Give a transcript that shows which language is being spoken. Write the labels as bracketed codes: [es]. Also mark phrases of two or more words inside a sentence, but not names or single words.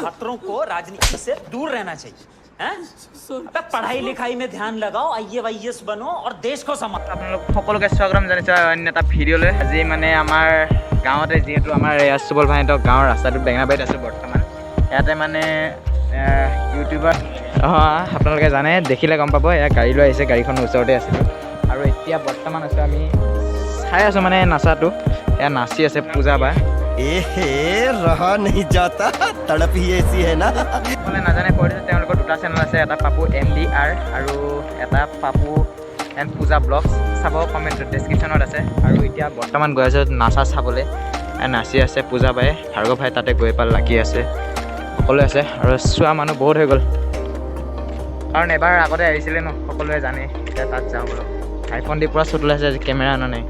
[hi] छात्रों को राजनीति से दूर रहना चाहिए हैं? अबे पढ़ाई लिखाई में ध्यान लगाओ, IAS बनो और देश को संभालो। [as] আপোনালোক সকলোকে স্বাগতম জনাইছোঁ অন্য এটা ভিডিঅ'লৈ। আজি মানে আমাৰ গাঁৱতে যিহেতু আমাৰ সুবল ভাইহঁতৰ গাঁৱৰ ৰাস্তাটোত বেঙেনাবাৰীত আছোঁ বৰ্তমান। ইয়াতে মানে ইউটিউবাৰ আপোনালোকে জানে, দেখিলে গম পাব। এয়া গাড়ী লৈ আহিছে, গাড়ীখনৰ ওচৰতে আছিলোঁ আৰু এতিয়া বৰ্তমান আছোঁ আমি চাই আছোঁ মানে নাচাটো। এয়া নাচি আছে পূজা বা। [hi] रहा नहीं जाता तड़प ही ऐसी है ना। [as] মানে নাজানে কৈ দিছোঁ, তেওঁলোকৰ দুটা চেনেল আছে, এটা পাপু MDR আৰু এটা পাপু এণ্ড পূজা ব্লগছ। চাব, কমেণ্ট ডেছক্ৰিপশ্যনত আছে। আৰু এতিয়া বৰ্তমান গৈ আছোঁ নাচা চাবলৈ। নাচি আছে পূজা বাই, ভাৰ্গৱ ভাই তাতে গৈ পাল লাগি আছে, সকলোৱে আছে আৰু চোৱা মানুহ বহুত হৈ গ'ল। কাৰণ এবাৰ আগতে আহিছিলে ন, সকলোৱে জানে। এতিয়া তাত যাওঁ বোলো। আইফোন দি পূৰা শ্বুট ওলাইছে, কেমেৰা অনা নাই।